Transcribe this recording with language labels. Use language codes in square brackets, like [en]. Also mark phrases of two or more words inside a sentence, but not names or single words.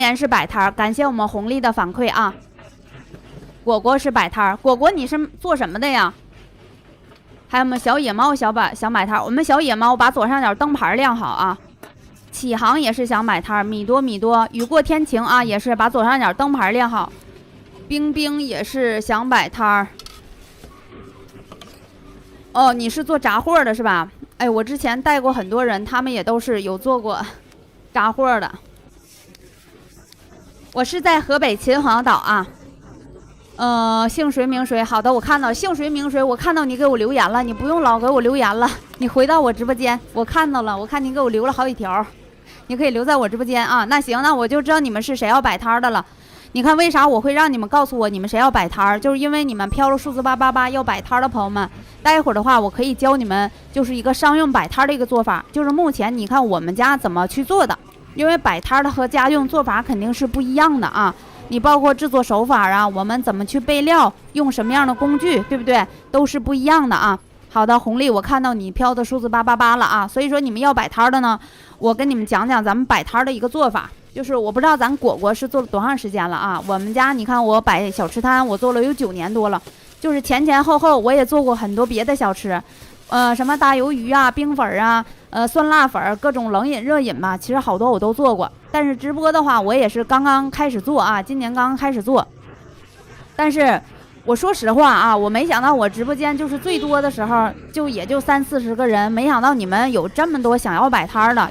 [zh] 年是擺攤，感謝我們紅麗的反饋啊。果果是擺攤，果果你是做什麼的呀？還有我們小野貓想擺攤，我們小野貓把左上角燈牌亮好啊。啟航也是想擺攤，米多雨過天晴啊，也是把左上角燈牌亮好。冰冰也是想擺攤。哦，你是做雜貨的是吧？哎，我之前帶過很多人，他們也都是有做過雜貨的。我是在河北秦皇島啊。姓谁名谁，好的，我看到姓谁名谁，我看到你给我留言了，你不用老给我留言了，你回到我直播间，我看到了，我看你给我留了好几条，你可以留在我直播间啊。那行，那我就知道你們是誰要擺攤的了。你看为啥我会讓你們告訴我你們誰要擺攤，就是因為你們飄了數字888要擺攤的朋友們，待會兒的話我可以教你們就是一個商用擺攤的一個做法，就是目前你看我們家怎麼去做的，因為擺攤的和家用做法肯定是不一樣的啊。你包括制作手法啊，我們怎麼去備料，用什麼樣的工具，对不对？都是不一樣的啊。好的，紅麗，我看到你飄的數字888了啊。所以說你們要擺攤的呢，我跟你們講講咱們擺攤的一個做法。就是我不知道咱果果是做了多長時間了啊。我們家你看我擺小吃攤，我做了有9年多了，就是前後我也做過很多別的小吃，什麼大魷魚啊、冰粉啊。酸辣粉各種冷飲熱飲吧，其實好多我都做過。但是直播的話，我也是剛剛開始做啊，今年剛剛開始做。但是我說實話啊，我沒想到我直播間就是最多的時候，也就30-40個人，沒想到你們有這麼多想要擺攤的。